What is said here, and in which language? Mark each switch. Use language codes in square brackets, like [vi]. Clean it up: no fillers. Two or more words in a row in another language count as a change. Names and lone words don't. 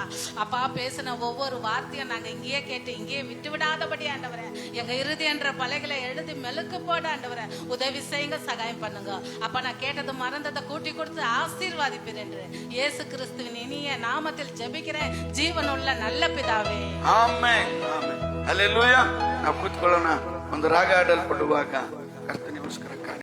[ta] அப்பா பேசின ஒவ்வொரு வார்த்தையும் நாங்க இங்கேயே கேட்டு இங்கேயே விட்டு விடாதபடி ஆண்டவரே, எங்க இறுதி என்ற பலைகளை எழுதி மெழுக்கு போட ஆண்டவரே உதவி செய்யுங்க, சகாயம் பண்ணுங்க. அப்ப நான் கேட்டது மறந்ததை கூட்டி கொடுத்து ஆசீர்வாதிப்பீர் என்று இயேசு கிறிஸ்துவின் இனிய நாமத்தில் ஜெபிக்கிறேன் ಜೀವನವುಳ್ಳ நல்ல ಪಿತಾವೇ, [kn] ಆಮೆನ್ ಆಮೆನ್ ಹಲ್ಲೆಲೂಯಾ. ನಾವು ಕೂತ್ಕೊಳ್ಳೋಣ. ಒಂದು ರಾಗ ಹಾಡಲ್ಪಡುವಾಗ ಕರ್ತನಿಗೋಸ್ಕರ